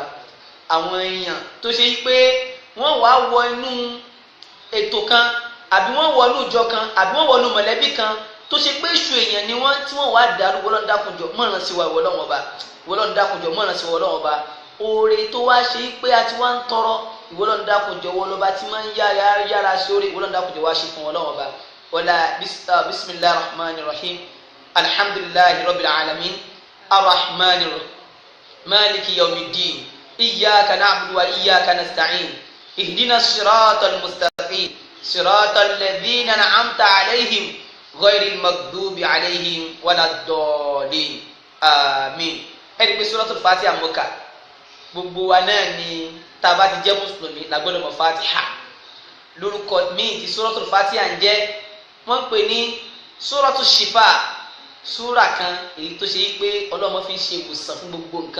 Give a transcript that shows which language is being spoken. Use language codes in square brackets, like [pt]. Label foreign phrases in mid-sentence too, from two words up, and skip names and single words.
[yo] Àwọn èèyàn tó ṣe pé wọ́n wá wọ inú ètò kan àbí wọ́n wọ inú ìjọ kan àbí wọ́n wọ inú mọ̀lẹ́bí kan tó ṣe pé èṣù èèyàn ni wọ́n tí wọ́n wá dàrú ìwọ Ọlọ́run dákun jọ mọ̀ràn sí wa ìwọ Ọlọ́run ọba ìwọ Ọlọ́run dákun jọ mọ̀ràn sí wa Ọlọ́run ọba. Oore tó wá ṣe pé a ti wá ń tọrọ ìwọ Ọlọ́run dákun jọ wọ́n lọ́ba tí máa ń yára sí orí ìwọ Ọlọ́run dákun jọ wá ṣe fún Ọlọ́run ọba. [ar] ولا بسم الله الرحمن الرحيم الحمد لله رب العالمين الرحمن الرحيم مالك يوم الدين إياك نعبد وإياك نستعين اهدنا الصراط المستقيم صراط الذين أنعمت عليهم غير المغضوب عليهم ولا الضالين آمين. [yo] ẹ̀rí pé Suratul Fatiha mọ́kà gbogbo wa náà ni tá a bá ti jẹ́ mùsùlùmí la gbọ́dọ̀ mọ̀ Fatiha. Lórúkọ míì tí Suratul Fatiha ń jẹ́ wọ́n ń pè ní Suratu Shifa súrà kan èyí tó ṣe pé Ọlọ́run fi ń ṣe ìwòsàn fún gbogbo nǹkan.